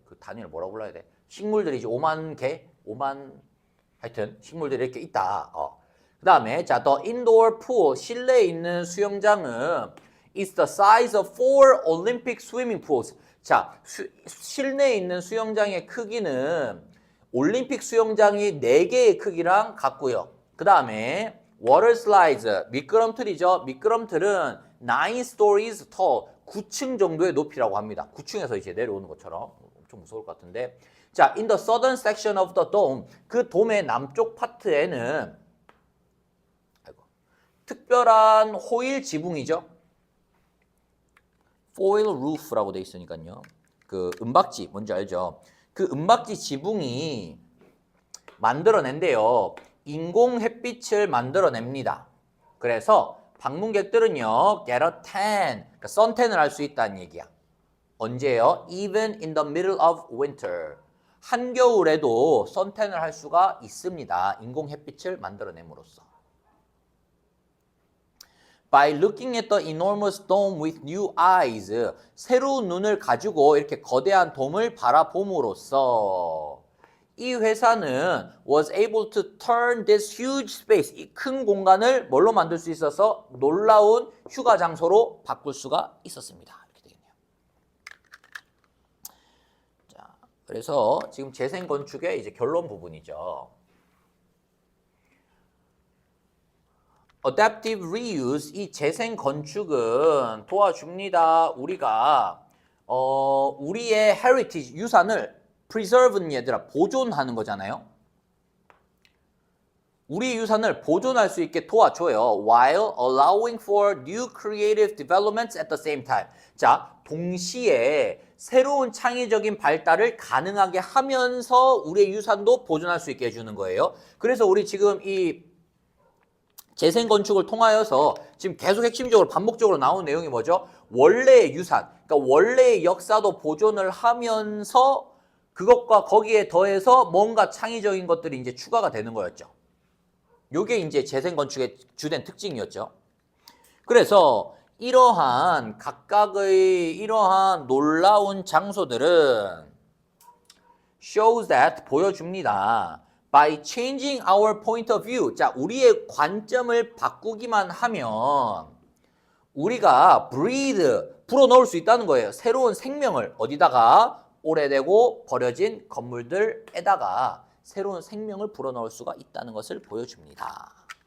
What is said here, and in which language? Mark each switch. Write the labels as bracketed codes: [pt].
[ko] 그 단위를 뭐라고 불러야 돼? 식물들이 이제 5만 개? 5만 하여튼 식물들이 이렇게 있다. 그 다음에 자, [en] the indoor pool, [ko] 실내에 있는 수영장은 [en] is the size of 4 Olympic swimming pools. [ko] 자, 실내에 있는 수영장의 크기는 올림픽 수영장이 4개의 크기랑 같고요. 그 다음에 water slides, 미끄럼틀이죠. 미끄럼틀은 [en] 9 stories tall, [ko] 9층 정도의 높이라고 합니다. 9층에서 이제 내려오는 것처럼 엄청 무서울 것 같은데. 자, [en] in the southern section of the dome, [ko] 그 돔의 남쪽 파트에는 특별한 호일 지붕이죠. foil roof라고 돼 있으니까요. 그 은박지 뭔지 알죠? 그 은박지 지붕이 만들어낸대요. 인공 햇빛을 만들어냅니다. 그래서 방문객들은요, [en] get a tan, [ko] 그러니까 선탠을 할 수 있다는 얘기야. 언제요? [en] Even in the middle of winter. [ko] 한겨울에도 선탠을 할 수가 있습니다. 인공 햇빛을 만들어냄으로써. [en] By looking at the enormous dome with new eyes. [ko] 새로운 눈을 가지고 이렇게 거대한 돔을 바라봄으로써 이 회사는 [en] was able to turn this huge space, [ko] 이 큰 공간을 뭘로 만들 수 있어서 놀라운 휴가 장소로 바꿀 수가 있었습니다. 이렇게 되겠네요. 자, 그래서 지금 재생 건축의 이제 결론 부분이죠. [en] Adaptive reuse, [ko] 이 재생 건축은 도와줍니다. 우리가 우리의 heritage, 유산을 preserve는 얘들아 보존하는 거잖아요. 우리 유산을 보존할 수 있게 도와줘요. [en] While allowing for new creative developments at the same time. [ko] 자, 동시에 새로운 창의적인 발달을 가능하게 하면서 우리의 유산도 보존할 수 있게 해주는 거예요. 그래서 우리 지금 이 재생 건축을 통하여서 지금 계속 핵심적으로 반복적으로 나오는 내용이 뭐죠? 원래의 유산, 그러니까 원래의 역사도 보존을 하면서 그것과 거기에 더해서 뭔가 창의적인 것들이 이제 추가가 되는 거였죠. 요게 이제 재생 건축의 주된 특징이었죠. 그래서 이러한 각각의 이러한 놀라운 장소들은 [en] shows that [ko] 보여줍니다. [en] By changing our point of view. [ko] 자, 우리의 관점을 바꾸기만 하면 우리가 breathe, 불어넣을 수 있다는 거예요. 새로운 생명을 어디다가? 오래되고 버려진 건물들에다가 새로운 생명을 불어넣을 수가 있다는 것을 보여줍니다.